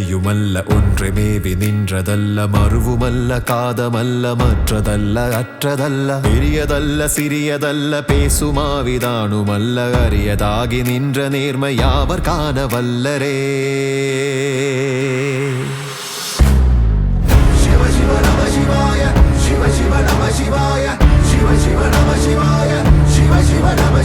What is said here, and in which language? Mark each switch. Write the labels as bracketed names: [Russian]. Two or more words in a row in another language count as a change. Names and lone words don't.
[Tamil] ஒன்றுமல்ல ஒன்று மேவி நின்றதல்ல மறுவுமல்ல காதமல்ல மற்றதல்ல அற்றதல்ல பெரியதல்ல சிறியதல்ல பேசுமாவிதானுமல்ல அரியதாகி நின்ற நேர்மை யாவர் காண வல்லரே [Sanskrit] शिव शिव नमः शिवाय, शिव शिव नमः शिवाय, शिव शिव नमः शिवाय, शिव शिव नमः